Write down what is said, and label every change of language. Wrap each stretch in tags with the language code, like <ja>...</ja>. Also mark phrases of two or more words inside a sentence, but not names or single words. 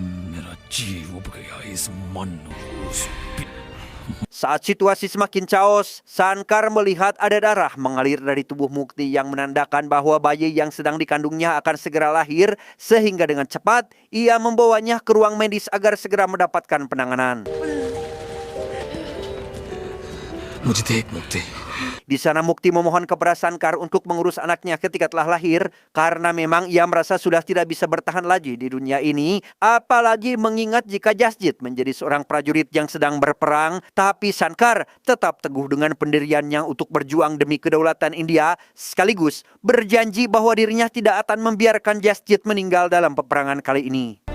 <id>Saat situasi semakin chaos, Sankar melihat ada darah mengalir dari tubuh Mukti yang menandakan bahwa bayi yang sedang dikandungnya akan segera lahir, sehingga dengan cepat ia membawanya ke ruang medis agar segera mendapatkan penanganan.</id> <hi>मुझे देख मुक्ति</hi> <id>Di sana Mukti memohon kepada Sankar untuk mengurus anaknya ketika telah lahir, karena memang ia merasa sudah tidak bisa bertahan lagi di dunia ini, apalagi mengingat jika Jasjit menjadi seorang prajurit yang sedang berperang, tapi Sankar tetap teguh dengan pendiriannya untuk berjuang demi kedaulatan India, sekaligus berjanji bahwa dirinya tidak akan membiarkan Jasjit meninggal dalam peperangan kali ini.</id>